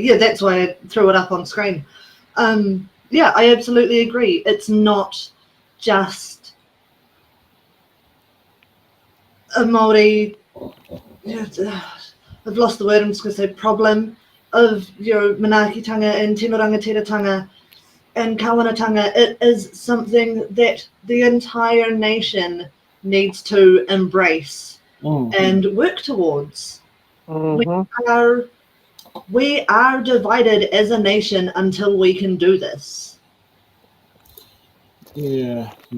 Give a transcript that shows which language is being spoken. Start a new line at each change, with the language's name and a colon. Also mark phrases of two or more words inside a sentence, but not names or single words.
English: Yeah, that's why I threw it up on screen. Yeah, I absolutely agree. It's not just a Māori, I've lost the word, I'm just going to say problem of your manaakitanga and
Māori: Tino Rangatiratanga
English: and kawanatanga. It is something that the entire nation needs to embrace and work towards. We are divided as a nation until we can do this. Yeah.